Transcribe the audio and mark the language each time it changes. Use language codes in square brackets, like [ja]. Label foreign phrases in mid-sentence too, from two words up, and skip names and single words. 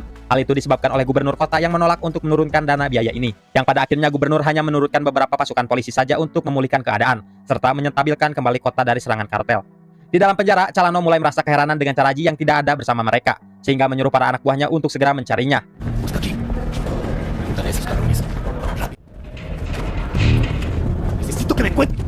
[id] Hal itu disebabkan oleh gubernur kota yang menolak untuk menurunkan dana biaya ini, yang pada akhirnya gubernur hanya menurunkan beberapa pasukan polisi saja untuk memulihkan keadaan, serta menyentabilkan kembali kota dari serangan kartel. Di dalam penjara, Calano mulai merasa keheranan dengan Charaji yang tidak ada bersama mereka, sehingga menyuruh para anak buahnya untuk segera mencarinya. [es] Busca aquí. Pregúntale a esos cabrones. Rápido. Necesito que me cuente.